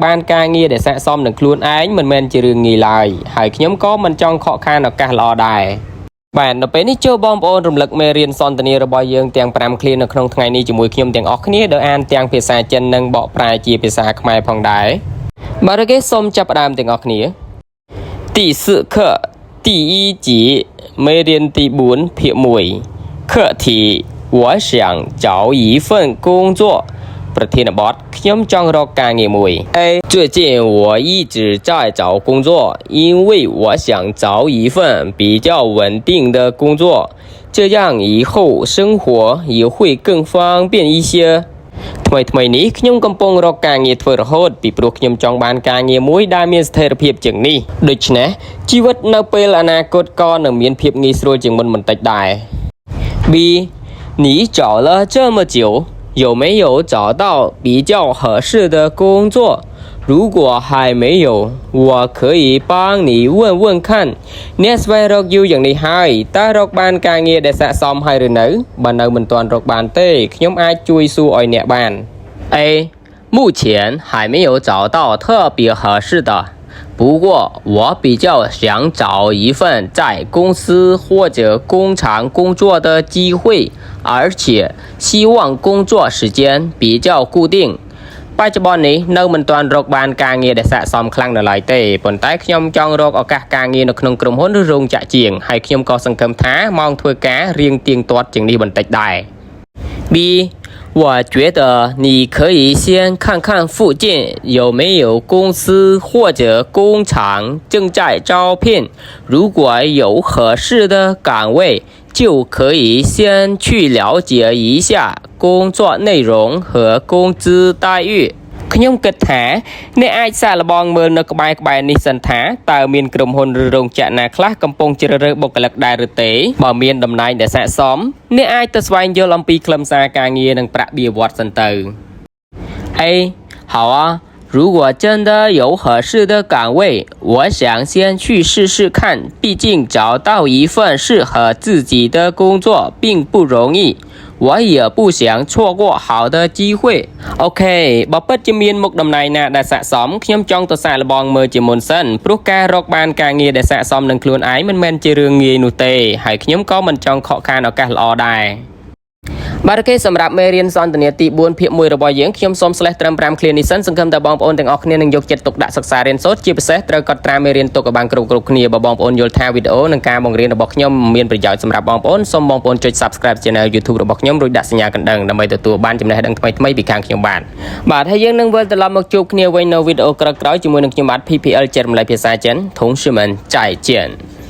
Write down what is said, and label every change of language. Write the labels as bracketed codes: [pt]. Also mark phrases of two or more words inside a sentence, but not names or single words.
[km] បានការងារដែលស័ក្តិសមនឹងខ្លួនឯងមិនមែនជារឿងងាយឡើយហើយខ្ញុំក៏មិនចង់ខកខានឱកាសល្អដែរបាទនៅពេលនេះចូលបងប្អូនរំលឹកមេរៀនសន្ទនារបស់យើងទាំង5ឃ្លានៅក្នុងថ្ងៃនេះ ជាមួយខ្ញុំទាំងអស់គ្នាដោយអានទាំងភាសាចិននិងបកប្រែជាភាសាខ្មែរផងដែរបាទគេសូមចាប់ផ្ដើមទាំងអស់គ្នា [zh] 第4課第1集 [km] មេរៀន ទី4ភាគ 1 [zh] 課題我想找一份工作 [km] ប្រធានបទខ្ញុំចង់រកការងារមួយ A [zh] 最近我一直在找工作因为我想找一份比较稳定的工作这样以后生活也会更方便一些 [km] ថ្មីនេះខ្ញុំកំពុងរកការងារធ្វើរហូតពីព្រោះខ្ញុំចង់បានការងារមួយដែលមានស្ថិរភាពជាងនេះដូច្នេះជីវិតនៅពេលអនាគតក៏នឹងមានភាពងាយស្រួលជាងមុនបន្តិចដែរ [zh] B 你找了这么久有没有找到比较合适的工作如果还没有我可以帮你问问看 [km] អ្នកស្វែងរកយូរយ៉ាងនេះហើយតើរ កបានការងារដែលស័ក្តិសមហើយឬនៅបើនៅមិនទាន់រកបានទេខ្ញុំអាចជួយសួរឲ្យអ្នកបាន A [zh] 目前还没有找到特别合适的不过我比较想找一份在公司或者工厂工作的机会而且希望工作时间比较固定 [km] បច្ចុប្បន្ននេះនៅមិនទាន់រកបានការងារដែលស័ក្តិសមខ្លាំងនៅឡើយទេប៉ុន្តែខ្ញុំចង់រកឱកាសការងារនៅក្នុងក្រុមហ៊ុនឬរោងចក្រជាងហើយខ្ញុំក៏សង្ឃឹមថាម៉ោងធ្វើការរៀងទៀងទាត់ជាងនេះបន្តិចដែរ [zh] B 我觉得你可以先看看附近有没有公司或者工厂正在招聘如果有合适的岗位就可以先去了解一下工作内容和工资待遇 [km] ខ្ញុំគិតថាអ្នកអាចសាកល្បងមើលនៅក្បែរនេះសិនថាតើមានក្រុមហ៊ុនឬរោងចក្រណាខ្លះកំពុងជ្រើសរើសបុគ្គលិកដែរឬទេបើមានតំណែងដែលស័ក្តិសមអ្នកអាចទៅស្វែងយល់អំពីខ្លឹមសារការងារនិងប្រាក់បៀវត្សសិនទៅ [zh] A 好啊如果真的有合适的岗位我想先去试试看毕竟找到一份适合自己的工作并不容易我也不想错过好的机会 [km] អូខេបើពិតជាមានមុខតំណែងណាដែលស័ក្តិសមខ្ញុំចង់ទៅសាកល្បងមើលជាមុនសិនព្រោះការរកបានការងារដែលស័ក្តិសមនឹង ខ្លួនឯងមិនមែនជារឿងងាយនោះទេហើយខ្ញុំក៏មិនចង់ខកខានឱកាសល្អដែរបាទគេសម្រាប់មេរៀនសន្ទនាទី 4ភាគ1របស់យើងខ្ញុំសូមស្លេះត្រឹម5ឃ្លានេះសិនសង្ឃឹមថាបងប្អូនទាំងអស់គ្នានឹងយកចិត្តទុកដាក់សិក្សារៀនសូត្រជាពិសេសត្រូវកត់ត្រាមេរៀនទុកឲ្យបានគ្រប់គ្នាបើបងប្អូនយល់ថាវីដេអូនិងការបង្រៀនរបស់ខ្ញុំមានប្រយោជន៍សម្រាប់បងប្អូនសូមបងប្អូនចុច [en] Subscribe Channel YouTube [km] របស់ខ្ញុំរួចដាក់សញ្ញាកណ្ដឹងដើម្បីទទួលបានចំណេះដឹងថ្មីៗពីខាងខ្ញុំបាទហើយយើងនឹងវិលត្រឡប់មកជួបគ្នាវិញនៅវីដេអូក្រោយៗជាមួយនឹងខ្ញុំបាទ PPL ចេះរំលែកភាសាចិន [zh] 同学们再见